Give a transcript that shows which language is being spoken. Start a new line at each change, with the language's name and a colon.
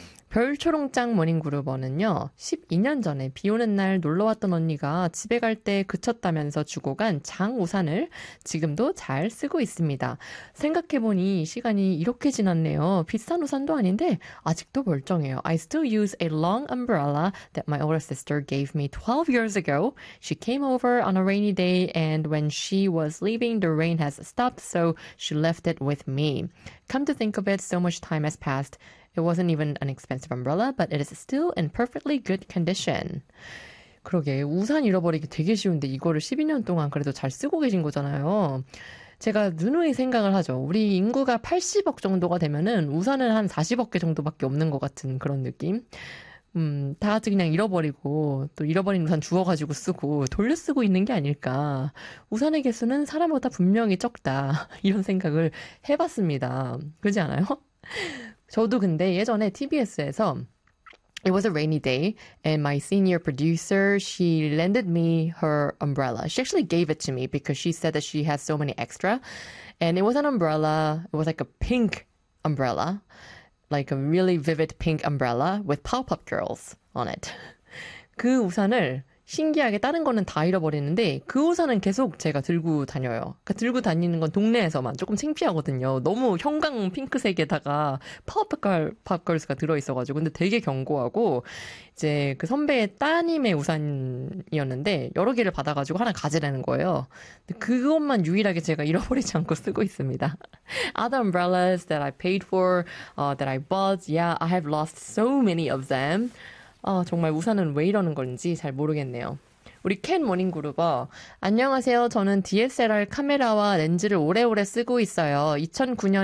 Korean: 별초롱짱 모닝그루버는요, 12년 전에 비 오는 날 놀러 왔던 언니가 집에 갈 때 그쳤다면서 주고 간 장우산을 지금도 잘 쓰고 있습니다. 생각해보니 시간이 이렇게 지났네요. 비싼 우산도 아닌데 아직도 멀쩡해요.
English: I still use a long umbrella that my older sister gave me 12 years ago. She came over on a rainy day and when she was leaving, the rain has stopped, so she left it with me. Come to think of it, so much time has passed. It wasn't even an expensive umbrella, but it is still in perfectly good condition.
Korean: 그러게, 우산 잃어버리기 되게 쉬운데 이거를 12년 동안 그래도 잘 쓰고 계신 거잖아요. 제가 누누이 생각을 하죠. 우리 인구가 80억 정도가 되면은 우산은 한 40억 개 정도밖에 없는 것 같은 그런 느낌. 다 같이 그냥 잃어버리고 또 잃어버린 우산 주워가지고 쓰고 돌려 쓰고 있는 게 아닐까. 우산의 개수는 사람보다 분명히 적다. 이런 생각을 해봤습니다. 그렇지 않아요? 저도 근데 예전에 TBS에서
English: It was a rainy day and my senior producer, she lended me her umbrella. She actually gave it to me because she said that she has so many extra. And it was an umbrella, it was like a pink umbrella, like a really vivid pink umbrella with pop-up girls on it.
Korean: 그 우산을 신기하게 다른 거는 다 잃어버리는데 그 우산은 계속 제가 들고 다녀요. 그러니까 들고 다니는 건 동네에서만 조금 창피하거든요. 너무 형광 핑크색에다가 팝걸스가 들어있어가지고 근데 되게 견고하고 이제 그 선배의 따님의 우산이었는데 여러 개를 받아가지고 하나 가지라는 거예요. 근데 그것만 유일하게 제가 잃어버리지 않고 쓰고 있습니다.
English: Other umbrellas that I paid for, that I bought, yeah, I have lost so many of them.
Korean: 아, 정말 우산은 왜 이러는 건지 잘 모르겠네요. 우리 켄 모닝 그룹어. 안녕하세요. 저는 DSLR 카메라와 렌즈를 오래오래 쓰고 있어요. 2009년